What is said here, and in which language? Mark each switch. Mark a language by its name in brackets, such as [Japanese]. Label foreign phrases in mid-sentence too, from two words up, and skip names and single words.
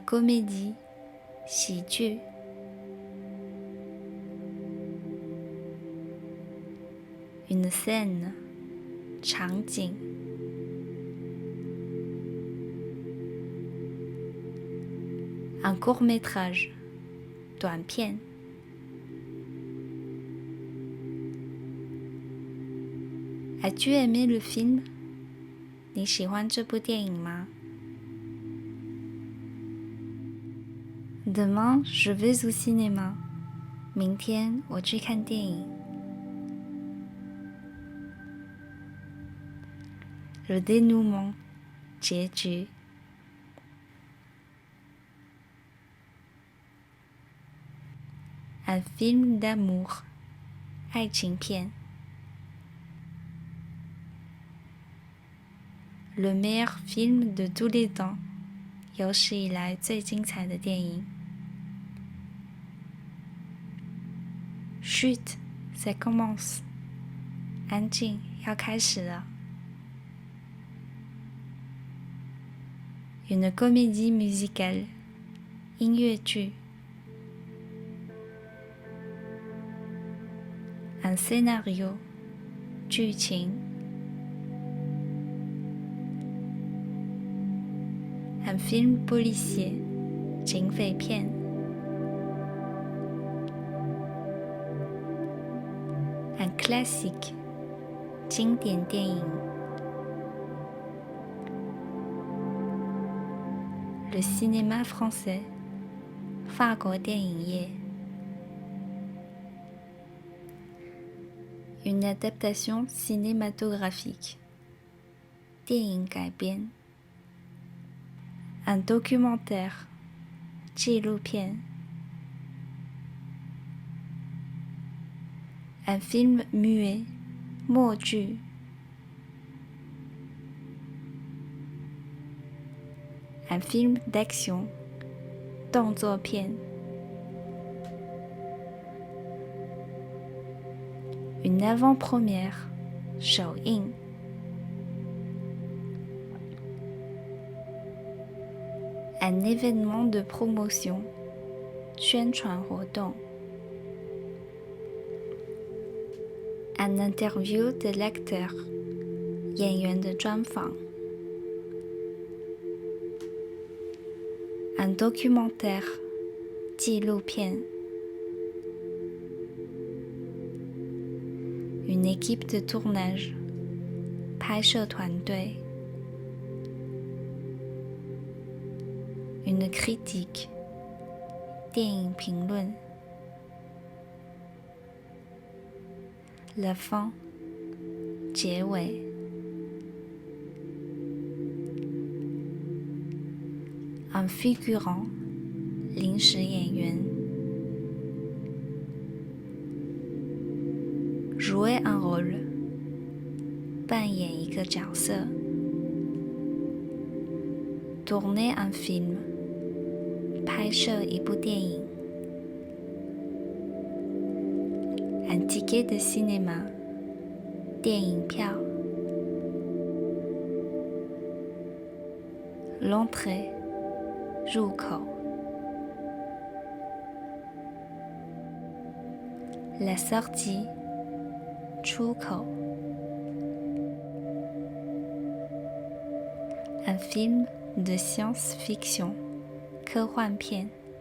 [French] comédie 喜剧。Une scène 场景。Un court-métrage 短片。As-tu aimé le film? [Chinese] 你喜欢这部电影吗？ [French] Demain, je vais au cinéma. [Chinese] 明天我去看电影。 [French] Le dénouement 结局。Un film d'amour 爱情片。Le meilleur film de tous les temps [Chinese] 有史以来最精彩的电影。 [French] Chut, ça commence [Chinese] 安静，要开始了。Une [French] comédie musicale 音乐剧。Un scénario 剧情。Un film policier 警匪片。Un classique [Chinese] 经典电影。 [French] Le cinéma français [Chinese] 法国电影业。 [French] Une adaptation cinématographique [Chinese] 电影改编。 [French] Un documentaire 纪录片。Un film muet 默剧。Un film d'action 动作片。Une avant-première 首映。Un événement de promotion 宣传活动。Un interview de l'acteur [Chinese] 演员的专访。 [French] Un documentaire 纪录片。Une équipe de tournage 拍摄团队。Une critique 电影评论。La fin 结尾。Un figurant [Chinese] 临时演员。 [French] Jouer un rôle [Chinese] 扮演一个角色。 [French] Tourner un film [Chinese] 拍摄一部电影。 [French] Un ticket de cinéma 电影票 L'entrée 入口 La sortie 出口 Un film de science-fiction 科幻片